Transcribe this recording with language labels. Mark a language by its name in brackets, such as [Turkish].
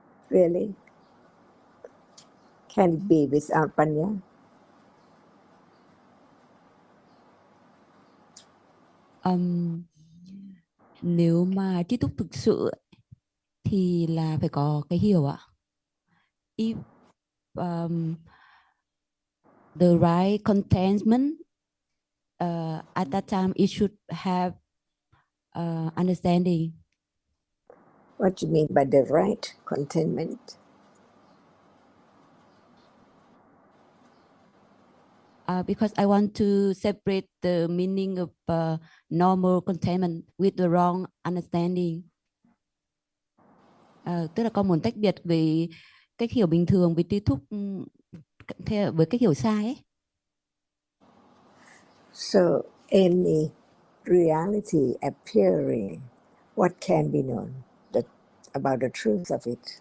[English] Really? Can it be without panya? [Vietnamese] Nếu mà tri túc thực sự thì là phải có cái hiểu ạ. [English] If the right contentment, at that time it should have understanding. What do you mean by the right contentment? Because I want to separate the meaning of normal contentment with the wrong understanding. [Vietnamese] Tức là con muốn tách biệt với cách hiểu bình thường với tri túc với cách hiểu sai ấy. [English] So any reality appearing, what can be known about the truth of it?